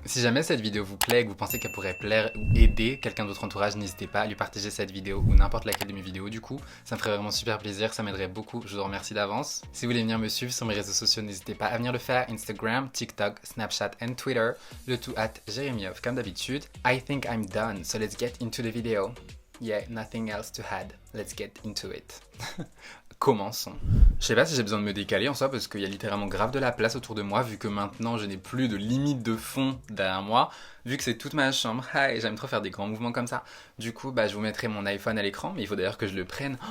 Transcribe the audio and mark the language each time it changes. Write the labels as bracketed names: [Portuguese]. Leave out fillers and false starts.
[French] Si jamais cette vidéo vous plaît et que vous pensez qu'elle pourrait plaire ou aider quelqu'un de votre entourage, n'hésitez pas à lui partager cette vidéo ou n'importe laquelle de mes vidéos, du coup, ça me ferait vraiment super plaisir, ça m'aiderait beaucoup, je vous en remercie d'avance. Si vous voulez venir me suivre sur mes réseaux sociaux, n'hésitez pas à venir le faire, Instagram, TikTok, Snapchat and Twitter, le tout @jeremioff comme d'habitude. [English] I think I'm done, so let's get into the video. Yeah, nothing else to add. Let's get into it. [French] Commençons. Je sais pas si j'ai besoin de me décaler en soi parce qu'il y a littéralement grave de la place autour de moi vu que maintenant je n'ai plus de limite de fond derrière moi, vu que c'est toute ma chambre. Ah, et j'aime trop faire des grands mouvements comme ça. Du coup, je vous mettrai mon iPhone à l'écran, mais il faut d'ailleurs que je le prenne.